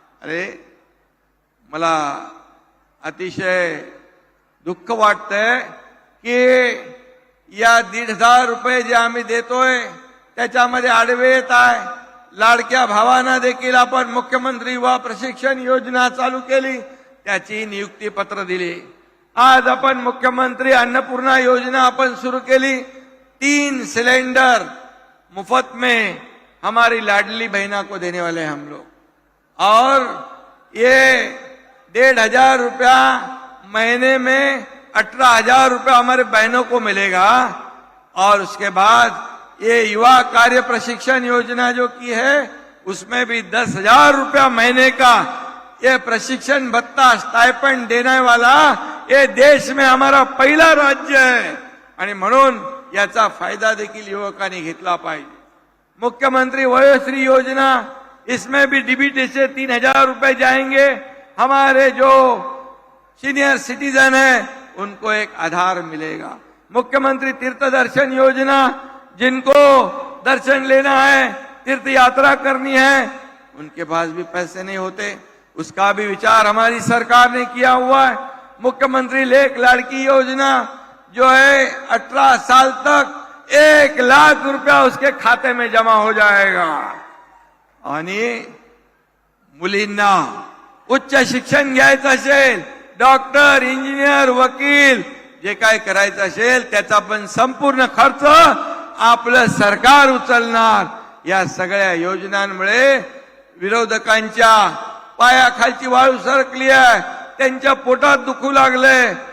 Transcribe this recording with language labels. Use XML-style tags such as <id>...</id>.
<mr>अरे मला अतिशय दुःख वाटतंय की या 1,500 रुपये जे आम्ही देतोय त्याच्यामध्ये आडवे येत आहे. लाडक्या भावांना देखील आपण मुख्यमंत्री युवा प्रशिक्षण योजना चालू केली, त्याची नियुक्ती पत्र दिली. आज आपण मुख्यमंत्री अन्नपूर्णा योजना आपण शुरू केली.</mr> <hi>3 सिलेंडर मुफ्त में हमारी लाडली बहना को देने वाले हैं हम लोग. और ये 1,500 रुपया महीने में 18,000 रुपया हमारे बहनों को मिलेगा. और उसके बाद ये युवा कार्य प्रशिक्षण योजना जो की है उसमें भी 10,000 रुपया महीने का ये प्रशिक्षण भत्ता स्टाइपेंड देने वाला ये देश में हमारा पहिला राज्य है.</hi> <mr>आणि म्हणून याचा फायदा देखील युवकांनी घेतला पाहिजे.</mr> <hi>मुख्यमंत्री वयोश्री योजना, इसमें भी डीबीटी से 3,000 रुपए जाएंगे. हमारे जो सीनियर सिटीजन है उनको एक आधार मिलेगा. मुख्यमंत्री तीर्थ दर्शन योजना, जिनको दर्शन लेना है, तीर्थ यात्रा करनी है, उनके पास भी पैसे नहीं होते, उसका भी विचार हमारी सरकार ने किया हुआ है. मुख्यमंत्री लेख लाड़की योजना जो है 18 साल तक 1 लाख रुपया उसके खाते में जमा हो जाएगा.</hi> <mr>आणि मुलींना उच्च शिक्षण घ्यायचं असेल, डॉक्टर, इंजिनियर, वकील जे काय करायचं असेल त्याचा पण संपूर्ण खर्च आपलं सरकार उचलणार. या सगळ्या योजनांमुळे विरोधकांच्या पायाखालची वाळू सरकली आहे, त्यांच्या पोटात दुखू लागले.</mr>